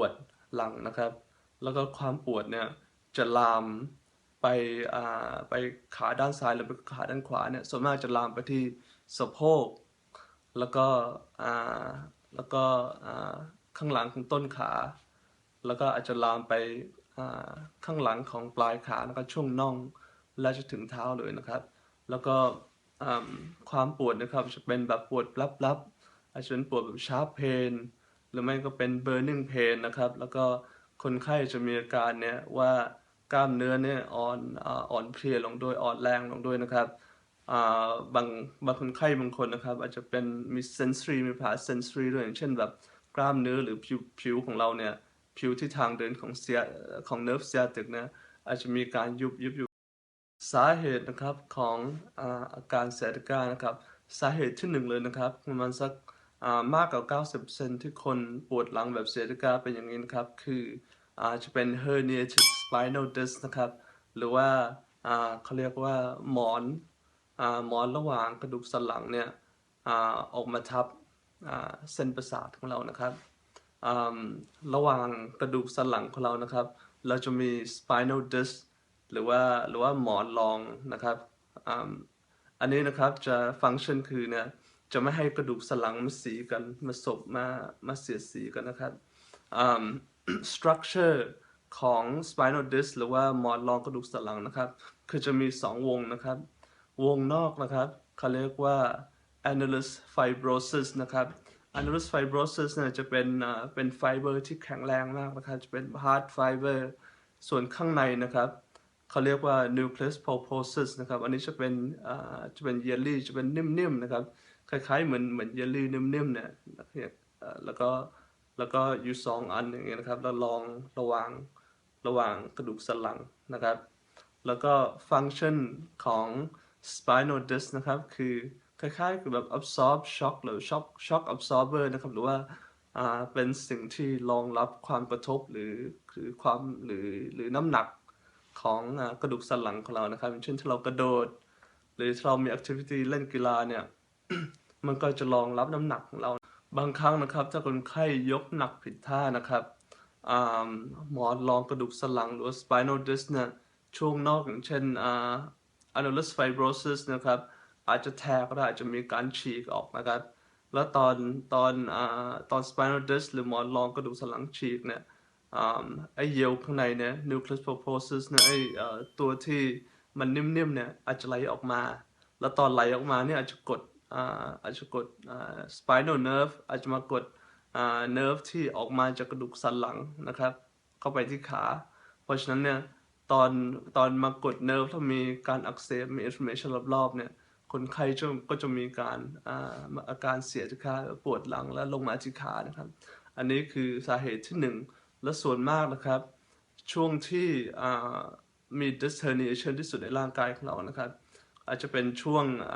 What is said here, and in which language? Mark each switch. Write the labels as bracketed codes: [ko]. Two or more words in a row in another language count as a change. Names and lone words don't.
[th] ดหลังนะครับแล้วก็ความปวดเนี่ยจะลามไปไปขาด้านซ้ายหรือไปขาด้านขวาเนี่ยส่วนมากจะลามไปที่สะโพกแล้วก็อ่าแล้วก็ข้างหลังของต้นขาแล้วก็อาจจะลามไปข้างหลังของปลายขาแล้วก็ช่วงน่องและจะถึงเท้าเลยนะครับแล้วก็ความปวดนะครับจะเป็นแบบปวดลับๆอาจจะเป็นปวดแบบ [en] sharp pain [th] หรือไม่ก็เป็น [en] burning pain [th] นะครับแล้วก็คนไข้จะมีอาการเนี่ยว่ากล้ามเนื้อเนี่ยอ่อนเพลียลงด้วยอ่อนแรงลงด้วยนะครับอ่บางคนไข้บางคนนะครับอาจจะเป็นมี sensory มีปัญหา sensory ด้วยอย่างเช่นแบบกล้ามเนื้อหรือผิวของเราเนี่ยผิวที่ทางเดินของ [en] nerve sciatic [th] เนี่ยอาจจะมี การยุบอยู่ สาเหตุนะครับของอาการส i a t i c a นะครับสาเหตุที่หนึ่งเลยนะครับประมาณสักมากกว่า90%ที่คนปวดหลังแบบ sciatica เป็นอย่างนี้นะครับคือจะเป็น [en] herniated spinal disc [th] นะครับ หรือว่าเขาเรียกว่าหมอนระหว่างกระดูกสันหลังเนี่ยออกมาทับเส้นประสาทของเรานะครับอ่าระหว่างกระดูกสันหลังของเรานะครับเราจะ มี [en] spinal disc [th] หรือว่าหมอนรองนะครับอ่าอันนี้นะครับจะฟังก์ชันคือเนี่ยจะไม่ให้กระดูกสันหลังมาสี กันมาเสียดสีกันนะครับอ่า structure ของ [en] spinal disc [th] หรือว่าหมอนรองกระดูกสันหลัง นะครับคือจะมี2 วงนะครับวงนอกนะครับเขาเรียกว่า [en] annulus fibrosus [th] นะครับ [en] annulus fibrosus [th] เนี่ยจะเป็นไฟเบอร์ที่แข็งแรงมากนะครับจะเป็น [en] hard fiber [th] ส่วนข้างในนะครับเขาเรียกว่า [en] nucleus pulposus [th] นะครับอันนี้จะเป็นเยลลี่จะเป็นนิ่มๆนะครับคล้ายๆเหมือนเยลลี่นิ่มๆเนี่ย แล้วก็อยู่2 อันอย่างเงี้ยนะครับแล้วลองระหว่างกระดูกสันหลังนะครับแล้วก็ฟังก์ชันของ [en] spinal disc [th] นะครับคือคล้ายๆกับแบบ [en] absorb shock [th] หรือ [en] shock absorber [th] นะครับหรือว่าเป็นสิ่งที่รองรับความกระทบหรือความหรือน้ำหนักของกระดูกสันหลังของเรานะครับอย่างเช่นถ้าเรากระโดด หรือถ้าเรามี activity เล่นกีฬาเนี่ย มันก็จะรองรับน้ำหนักของเราบางครั้งนะครับถ้าคนไข้ยกหนักผิดท่านะครับอ่าหมอนรองกระดูกสันหลังหรือว่า [en] spinal disc [th] เนี่ยช่วงนอกอย่างเช่น [en] annulus fibrosus [th] นะครับอาจจะแทกก็ได้อาจจะมีการฉีกออกนะครับแล้วตอน [en] spinal disc [th] หรือหมอนรองกระดูกสันหลังฉีกเนี่ยไอ้เยลข้างในเนี่ย [en] nucleus pulposus [th] เนี่ยตัวที่มันนิ่มๆเนี่ยอาจจะไหลออกมาแล้วตอนไหลออกมาเนี่ยอาจจะกด [en] spinal nerve [th] อาจจะมากดnerve ที่ออกมาจากกระดูกสันหลังนะครับเข้าไปที่ขาเพราะฉะนั้นเนี่ยตอนตอนมากด nerve ถ้ามีการอักเสบมี inflammation รอบๆเนี่ยคนไข้ก็จะมีอาการเสียที่ขาปวดหลังและลงมาที่ขานะครับอันนี้คือสาเหตุที่หนึ่งและส่วนมากนะครับช่วงที่มี [en] disc herniation [th] ที่สุดในร่างกายของเรานะครับอาจจะเป็นช่วง